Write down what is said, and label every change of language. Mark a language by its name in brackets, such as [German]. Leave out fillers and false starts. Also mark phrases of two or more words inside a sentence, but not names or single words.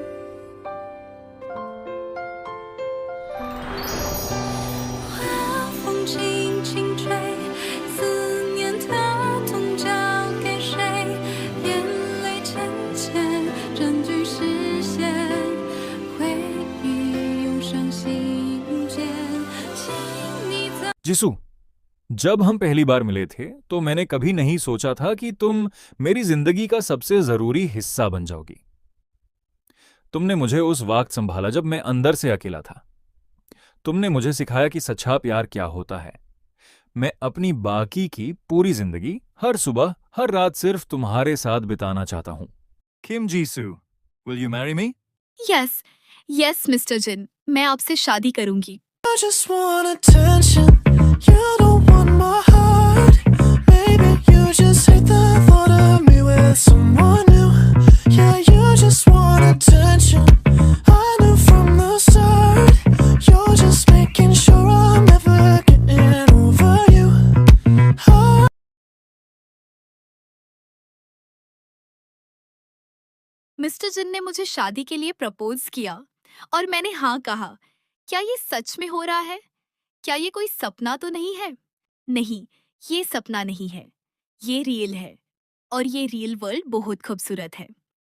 [Chinese] 晚风轻轻吹，思念它统交给谁？眼泪浅浅占据视线，回忆涌上心间。请你在 [Hindi] जिसू, जब हम पहली बार मिले थे तो मैंने कभी नहीं सोचा था कि तुम मेरी जिंदगी का सबसे जरूरी हिस्सा बन जाओगी। तुमने मुझे उस वक्त संभाला जब मैं अंदर से अकेला था। तुमने मुझे सिखाया कि सच्चा प्यार क्या होता है। मैं अपनी बाकी की पूरी जिंदगी हर सुबह हर रात सिर्फ तुम्हारे साथ बिताना चाहता हूं। [English] किम जीसू, will you marry me? yes yes [Hindi] मिस्टर जिन, मैं आपसे शादी करूंगी। [English] I just want attention. You don't want my heart. Maybe you just hate the thought of me with someone new. Yeah, you just want attention. I knew from the start. You're just making sure I'm never getting over you. [Hindi] मिस्टर जिन ने मुझे शादी के लिए प्रपोज किया और मैंने हाँ कहा। क्या ये सच में हो रहा है? क्या ये कोई सपना तो नहीं है? नहीं, ये सपना नहीं है, ये रियल है। और ये [English] real world [Hindi] बहुत खूबसूरत है।